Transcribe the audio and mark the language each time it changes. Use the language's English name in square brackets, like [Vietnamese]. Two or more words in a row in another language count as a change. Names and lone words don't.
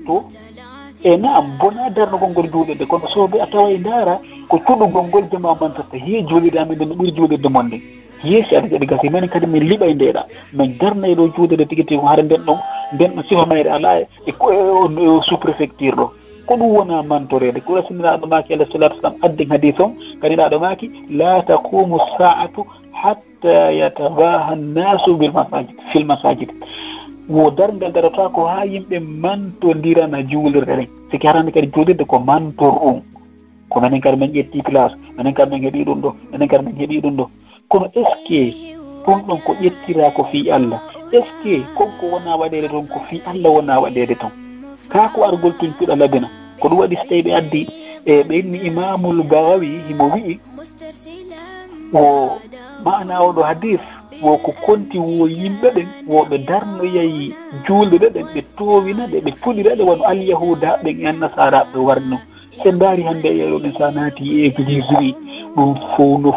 [Fula] to e naam bona darnugol ngol juulirde kono soɓe a tawa e ndaara ko cuɗugol ngol jama mantorta hiye juulirde amen nde no ɓuri juulirde mon nde yeesi aɗa jaɗi gasi men kadi min liɓa e ndeɗa min darnayi ɗo juulirde tigi tigi hara nden ɗon sifa mayre ala e [French] sous préfecture [Fula] ɗo ko ɗum wona mantorede ko rasulullah maki [Arabic] عليه الصلاة والسلام [Fula] addin hadith on kaniɗaɗo maki [Arabic] لا تقوم الساعة حتى يتباهى الناس في المساجد [Fula] wo darngal darata ko ha yimɓe mantodirana juulirde ɗen siki harande kadi juulirde ko mantor on ko menen kadi min ƴetti place menen kadi min heeɓi ɗum ɗo menen kadi min heeɓi ɗum ɗo kono [French] est ce que [Fula] ɗum ɗon ko ƴettira ko [Arabic] في الله [French] est ce que [Fula] konko wona waɗede toon ko [Arabic] في الله [Fula] wona waɗede toon ka ko argol tun puɗa labina ko ɗum waɗi so tawi ɓe addi e ɓenni Imamul Bagawi himo wi'i o maana oɗo hadis wo ko konti wo yimɓe ɓen woɓe darnoyayi juulde ɗen ɓe towina ɗe ɓe fuɗira ɗe wono alyahuda ɓen en nasaraɓe warno sen ndaari hannde yeeɗo ɗen sa naati église wi ɗum fof no